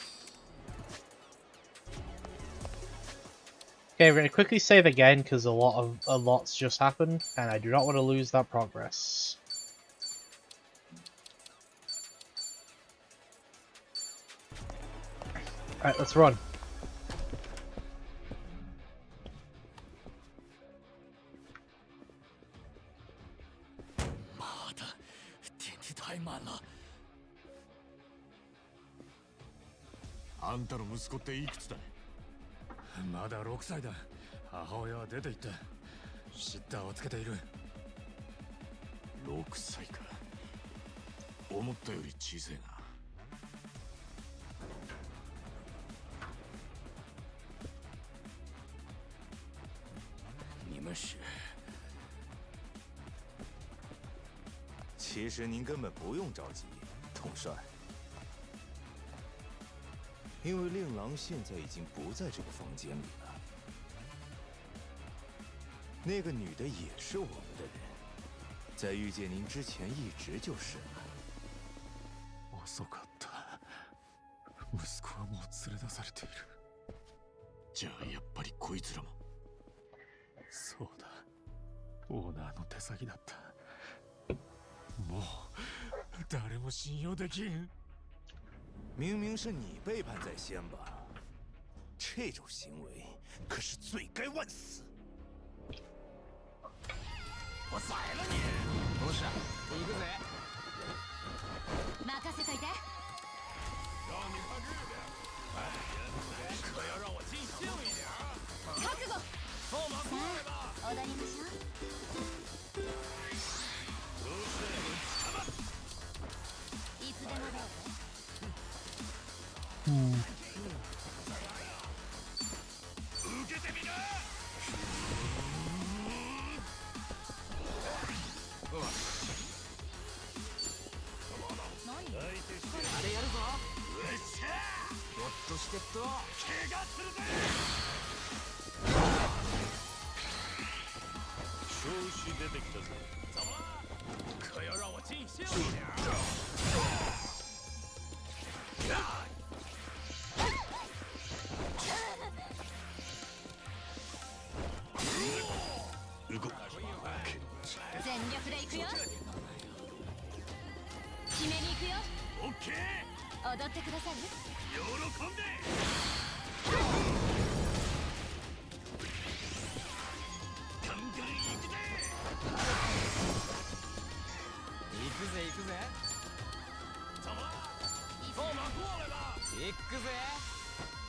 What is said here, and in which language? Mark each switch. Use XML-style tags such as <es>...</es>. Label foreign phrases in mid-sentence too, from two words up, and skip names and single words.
<en>Okay, we're gonna quickly save again because a lot's just happened, and I do not want to lose that progress. Alright, let's run.</en> <zh>妈的，电梯太满了。</zh> <ja>あんたの息子っていくつだ？まだ6歳だ。母親は出て行った。シッターをつけている。 6歳か。思ったより小さいな。</ja> <zh>你们是？其实您根本不用着急，统帅，因为令郎现在已经不在这个房间里了。那个女的也是我们的人，在遇见您之前一直就是了。</zh> <ja>遅かった。息子はもう連れ出されている。じゃあやっぱりこいつらも。そうだ。オーナーの手先だった。もう誰も信用できん。</ja> <zh>明明是你背叛在先吧？这种行为可是罪该万死。我宰了你！</zh> <ja>どうした？行くぜ。任せといて。</ja> <zh>让你看这边。可要让我尽兴一点。</zh> <ja>覚悟。</ja> <zh>放马过来吧！</zh> <ja>踊りましょう。いつでもどうぞ。受けてみな。あれやるぞ。ひょっとしてと。怪我するぜ。調子出てきたぞ。</ja> <zh>怎么了？可要让我尽兴一点。</zh> <ja>全力で行くよ。決めに行くよ。オッケー。踊ってくださる？喜んで。ガンガン行くぜ。行くぜ行くぜ。</ja> <zh>怎么了？放马过来吧！</zh> <ja>行くぜ。</ja>